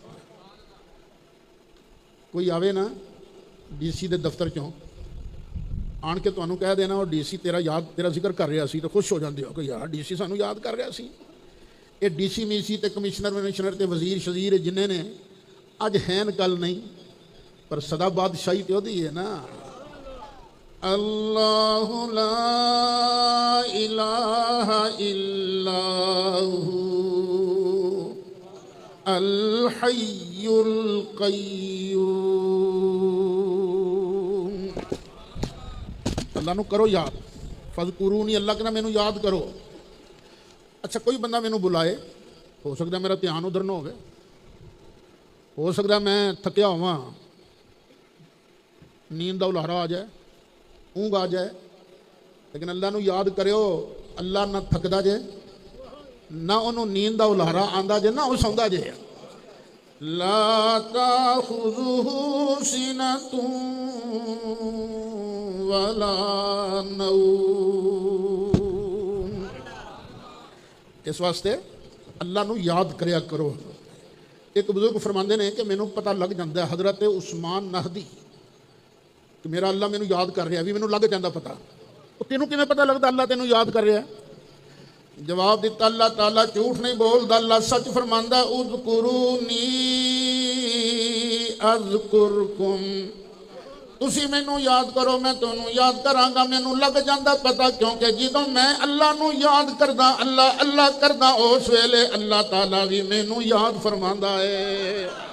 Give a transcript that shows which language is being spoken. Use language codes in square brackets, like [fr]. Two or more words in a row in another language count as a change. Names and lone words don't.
[pa] کوئی آوے نا ڈی سی دے دفتر چوں آن کے تہانوں کہہ دینا اور ڈی سی تیرا ذکر کر رہا سی, [ur] تو خوش ہو جاتے ہو کہ یار [pa] ڈی سی سانوں یاد کر رہا سی. یہ ڈی سی می سی تے کمشنر تے وزیر شزیر جنہاں نے اج ہین کل نہیں، پر سدا بادشاہی تو اودی ہے نا. [ar] الله لا إله إلا هو الحي القيوم. [pa] اللہ نوں کرو یاد، فاذکرونی، اللہ کہندا مینوں یاد کرو. اچھا کوئی بندہ مینوں بلائے، ہو سکدا میرا دھیان ادھر نا ہو سکدا میں تھکیا ہوواں، نیند کا الارا آ جائے، اونگھ آ جائے، لیکن اللہ نوں یاد کرو. اللہ نا تھکدا جے، نا اونہوں نیند کا الارا آندا جے، نا او سوندا جے. [ar] لا تأخذه سنة ولا نوم. [pa] اس واسطے اللہ نوں یاد کریا کرو. [ur] ایک بزرگ فرماتے ہیں کہ [pa] مینوں پتہ لگ جاتا ہے، حضرت عثمان نہدی، کہ میرا اللہ مینوں یاد کر رہا وی، مینوں لگ جاتا پتہ. تو تینوں کیویں پتہ لگدا اللہ تینوں یاد کر رہا? [ur] جواب دتا اللہ تعالیٰ جھوٹ نہیں بولتا, [pa] اللہ سچ فرماندا, [ar] اذكروني أذكركم, [pa] تسی مینوں یاد کرو میں تہانوں یاد کراں گا. مینوں لگ جاتا پتہ، کیونکہ جدوں میں اللہ نوں یاد کردا، اللہ اللہ کردا، اس ویلے اللہ تعالیٰ وی مینوں یاد فرماندا ہے.